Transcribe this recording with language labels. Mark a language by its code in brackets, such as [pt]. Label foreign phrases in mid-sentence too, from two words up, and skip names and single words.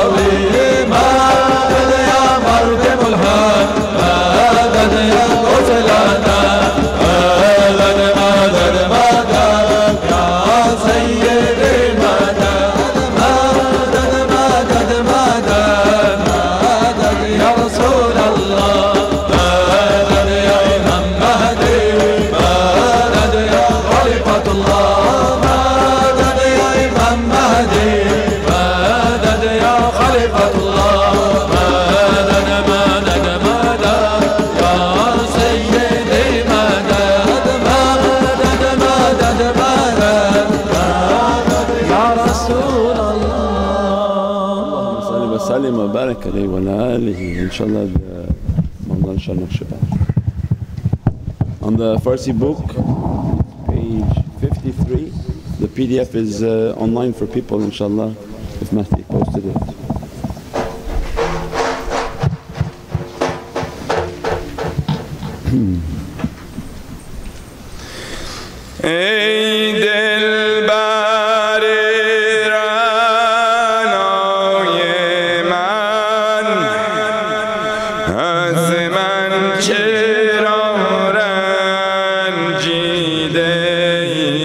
[ar] مدد يا مركب الحق مدد يا قوس الأنام مدد مدد مدد يا سيدي مدد مدد مدد مدد مدد يا رسول الله مدد يا إمام مهدي مدد يا خليفة الله مدد يا إمام مهدي مدد يا خليفة الله مدد مدد مدد يا سيدي مدد مدد مدد مدد يا رسول الله. صلى وسلم وبارك عليه وعلى آله إن شاء الله مولانا Naqshbandi. [en] On the Farsi book, page 53, the PDF is online for people inshallah if Mahdi posted it. [fa] ای دلبر رعنای من از من چرا رنجیده ای